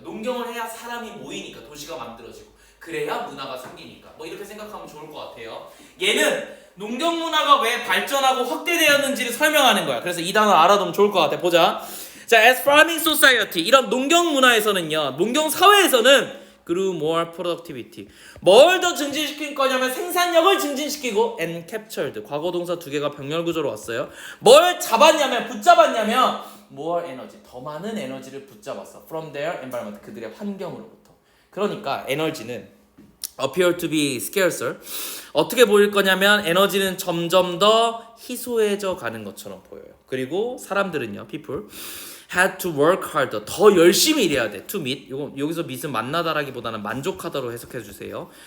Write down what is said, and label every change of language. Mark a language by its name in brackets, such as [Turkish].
[Korean] 농경을 해야 사람이 모이니까 도시가 만들어지고 그래야 문화가 생기니까 뭐 이렇게 생각하면 좋을 것 같아요. 얘는 농경 문화가 왜 발전하고 확대되었는지를 설명하는 거야. 그래서 이 단어 알아두면 좋을 것 같아. 보자. 자, [English] as farming society [Korean] 이런 농경 문화에서는요. 농경 사회에서는 [English] grew more productivity. [Korean] 뭘 더 증진시킬 거냐면 생산력을 증진시키고 [English] and captured [Korean] 과거 동사 두 개가 병렬 구조로 왔어요. 뭘 붙잡았냐면 [English] more energy [Korean] 더 많은 에너지를 붙잡았어. [English] from their environment [Korean] 그들의 환경으로부터. 그러니까 에너지는 [English] appear to be scarcer [Korean] 어떻게 보일 거냐면 에너지는 점점 더 희소해져 가는 것처럼 보여요. 그리고 사람들은요, [English] people had to work harder [Korean] 더 열심히 일해야 돼. [English] to meet [Korean] 여기서 meet은 만나다라기보다는 만족하다로 해석해 주세요.